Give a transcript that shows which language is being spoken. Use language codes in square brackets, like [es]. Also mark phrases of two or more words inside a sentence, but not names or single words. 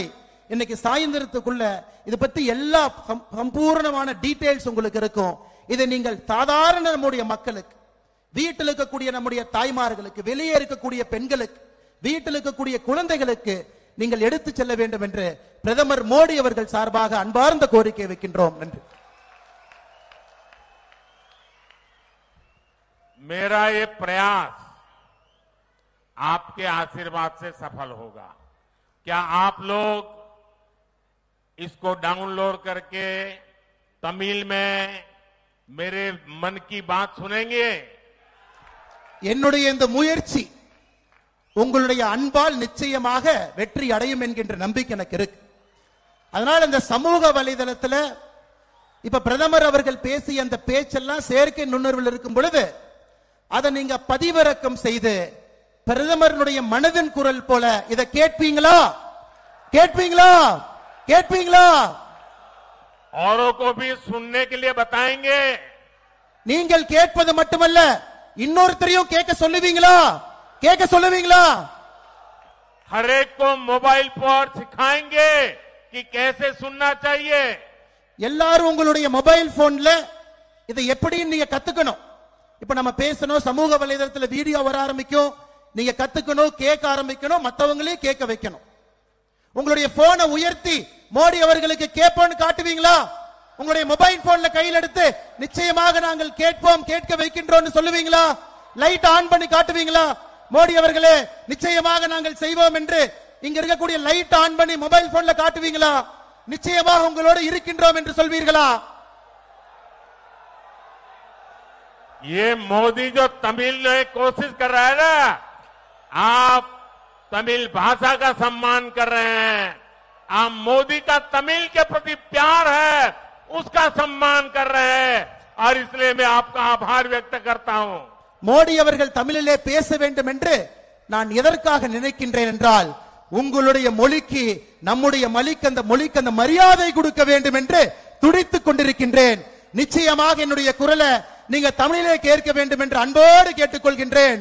[ta] இன்னைக்கு சாயந்திரத்துக்குள்ள இது பத்தி எல்லா சம்பூர்ணமான டீடைல்ஸ் உங்களுக்கு இருக்கும். இதை நீங்கள் சாதாரண நம்முடைய மக்களுக்கு, வீட்டில் இருக்கக்கூடிய நம்முடைய தாய்மார்களுக்கு, வெளியே இருக்கக்கூடிய பெண்களுக்கு, வீட்டில் இருக்கக்கூடிய குழந்தைகளுக்கு நீங்கள் எடுத்து செல்ல வேண்டும் என்று பிரதமர் மோடி அவர்கள் சார்பாக அன்பார்ந்த கோரிக்கை வைக்கின்றோம். நன்றி. [hi] मेरा ये प्रयास आपके आशीर्वाद से सफल होगा। क्या आप लोग इसको डाउनलोड करके तमिल में मेरे मन की बात सुनेंगे? [ta] என்னுடைய இந்த முயற்சி உங்களுடைய அன்பால் நிச்சயமாக வெற்றி அடையும் என்கின்ற நம்பிக்கை எனக்கு இருக்கு. அதனால இந்த சமூக வலைதளத்துல இப்ப பிரதமர் அவர்கள் பேசிய அந்த பேச்செல்லாம் செயற்கை நுண்ணறிவில் இருக்கும் பொழுது அதை நீங்க பதிவிறக்கம் செய்து பிரதமருடைய மனதின் குரல் போல இதை கேட்பீங்களா? கேட்பீங்களா? கேட்பீங்களா? [hi] औरों को भी सुनने के लिए बताएंगे. [ta] நீங்கள் கேட்பது மட்டுமல்ல, இன்னொருத்தரையும் கேட்க சொல்லுவீங்களா? கேட்க சொல்லுவீங்களா? [hi] हर एक को मोबाइल पर सिखाएंगे कि कैसे सुनना चाहिए. [ta] எல்லாரும் உங்களுடைய மொபைல் போன்ல இதை எப்படின்னு நீங்க கத்துக்கணும். இப்ப நம்ம பேசணும், சமூக வலைதளத்துல வீடியோ வர ஆரம்பிக்கும், நீங்க கத்துக்கணும், கேட்க ஆரம்பிக்கணும், மத்தவங்களையும் கேட்க வைக்கணும். உங்களுடைய போனை உயர்த்தி மோடி அவர்களுக்கு கேட்போம்னு காட்டுவீங்களா? உங்களுடைய மொபைல் போன்ல கையில் எடுத்து நிச்சயமாக நாங்கள் கேட்போம், கேட்க வைக்கின்றோம் சொல்லுவீங்களா? லைட் ஆன் பண்ணி காட்டுவீங்களா? மோடி அவர்களே நிச்சயமாக நாங்கள் செய்வோம் என்று இங்க இருக்கக்கூடிய லைட் ஆன் பண்ணி மொபைல் போன்ல காட்டுவீங்களா? நிச்சயமாக உங்களோடு இருக்கின்றோம் என்று சொல்வீர்களா? [hi] ये मोदी जो तमिल में कोशिश कर रहा है ना, आप तमिल भाषा का सम्मान कर रहे हैं, आप मोदी का तमिल के प्रति प्यार है उसका सम्मान कर रहे हैं, और इसलिए मैं आपका आभार व्यक्त करता हूं. [ta] மோடி அவர்கள் தமிழிலே பேச வேண்டும் என்று நான் எதற்காக நினைக்கின்றேன் என்றால், உங்களுடைய மொழிக்கு, நம்முடைய மொழிக்கு அந்த மரியாதை கொடுக்க வேண்டும் என்று துடித்துக் கொண்டிருக்கின்றேன். நிச்சயமாக என்னுடைய குரலை நீங்க தமிழிலே கேட்க வேண்டும் என்று அன்போடு கேட்டுக்கொள்கின்றேன்.